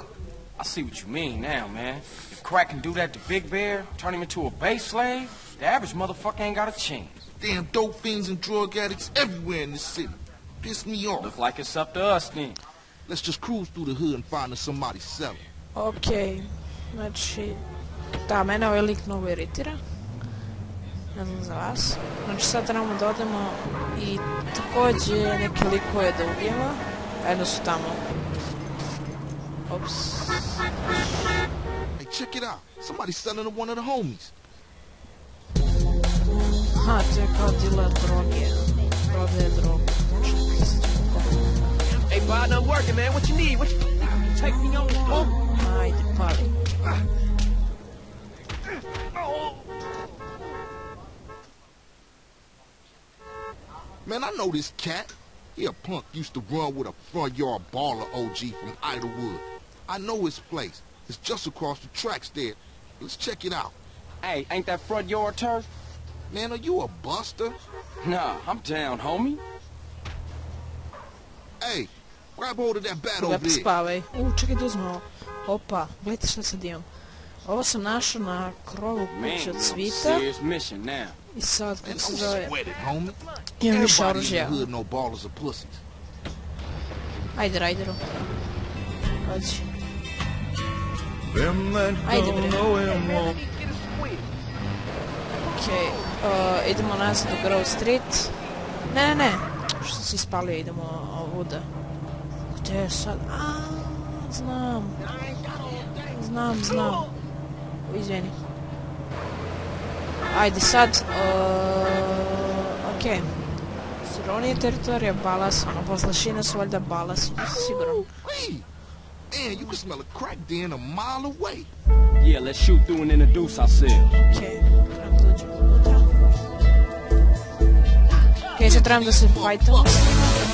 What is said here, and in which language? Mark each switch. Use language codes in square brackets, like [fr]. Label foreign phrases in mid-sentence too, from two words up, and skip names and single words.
[en] I see what you mean now, man. If Crack can do that to Big Bear, turn him into a bass slave, the average motherfucker ain't got a chance. Damn dope fiends and drug addicts everywhere in this city. Piss me off. Look like it's up to us then. Let's just cruise through the hood and find us somebody selling. [sr] Ok, znači, da, mene ovaj lik mnogo iritira. Ne znam za vas. Znači sad trebamo da odemo i također neke likove da ubijemo. Jedno su tamo. Ops. [en] Hey, check it out. Somebody's selling to one of the homies. [sr] Aha, to je kao dealer droge. Prodaje drogu. [en] Hey, Bob, I'm working, man. What you need? What you take me on the phone? [sr] Ajde, pali. [en] Man, I know this cat. He a punk used to run with a front yard baller OG from Idlewood. I know his place. It's just across the tracks there. Let's check it out. Hey, ain't that front yard turf? Man, are you a buster? Nah, I'm down, homie. Hey, grab hold of that bat [sr] Lep [en] over there. [sr] spavaj. Čekaj da uzmem ovo. Opa, gledajte šta sad imam. Ovo sam našao na krovu [en] Man, [sr] kuće [en] you're [sr] od [en] on a [sr] Svita. [en] serious mission now. [sr] I sad, [en] Man, [sr] kako se [en] don't [sr] zove, [en] sweat it, homie. [sr] imam više [en] Everybody in [sr] oružja. [en] the hood know ballers are pussies. [sr] Ajde, Rajderu. Dođi. [en] Them that [sr] Ajde, [en] don't [sr] bre. [en] know him won't. [sr] Okej, idemo nazad u Grove Street. Ne. Što sam se ispalio, idemo ovuda. Gde je sad? Znam. Izvini. Ajde sad. Okej. Dobro, ovo nije teritorija Ballas, ono, poslušine su valjda Ballas, siguran. [en] Wait. Man, you can smell a crack den a mile away. Yeah, let's shoot through and introduce ourselves. [sr] Okej, trebam da uđem unutra. Okej, sad trebam da se fajtamo s njima.